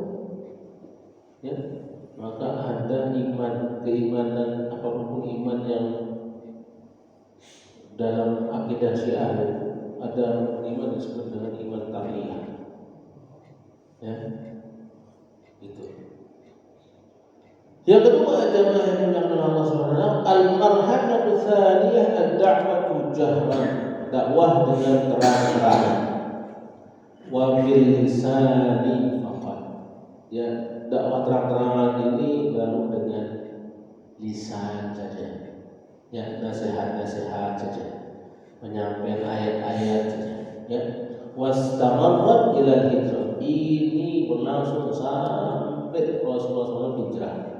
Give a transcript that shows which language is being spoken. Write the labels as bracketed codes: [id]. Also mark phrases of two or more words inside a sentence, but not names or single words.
[id] Ya, maka ada keimanan apapun iman yang dalam akidah Syiah, ada iman disebut dengan iman taqiyah. Ya, itu. Yang kedua, jamaah yang dimuliakan Allah Subhanahu, [ar] المرحلة الثانية الدعوة جهرا, [id] dakwah dengan terang-terangan. [ar] وباللسان فقط. [id] Ya, dakwah terang-terangan ini baru dengan lisan saja. Ya, nasihat-nasihat saja, menyampaikan ayat-ayat saja. Ya, [ar] واستمرت إلى الهجرة, [id] ini berlangsung sampai Rasulullah SAW hijrah.